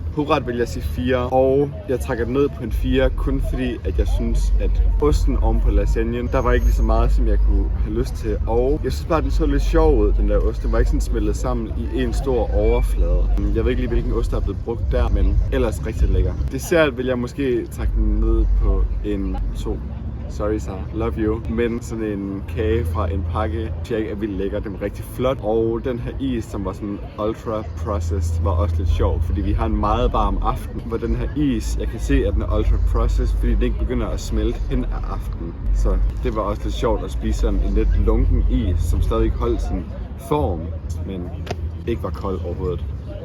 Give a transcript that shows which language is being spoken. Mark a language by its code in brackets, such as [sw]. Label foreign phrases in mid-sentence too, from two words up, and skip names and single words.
[da] Hovedret vil jeg sige 4, og jeg trækker den ned på en 4, kun fordi, at jeg synes, at osten oven på lasagnen, der var ikke lige så meget, som jeg kunne have lyst til. Og jeg synes bare, den så lidt sjov ud, den der ost. Den var ikke sådan smeltet sammen i en stor overflade. Jeg ved ikke lige, hvilken ost der er blevet brugt der, men ellers rigtig lækker. Dessert vil jeg måske trække den ned på en 2. [en] Sorry, Sarah. Love you. [da] Men sådan en kage fra en pakke, synes jeg ikke er vildt lækker. Den var rigtig flot. Og den her is, som var sådan [en] ultra processed, [da] var også lidt sjov. Fordi vi har en meget varm aften, hvor den her is, jeg kan se, at den er [en] ultra processed, [da] fordi den ikke begynder at smelte hen af aftenen. Så det var også lidt sjovt at spise sådan en lidt lunken is, som stadig holdt sin form, men ikke var kold overhovedet.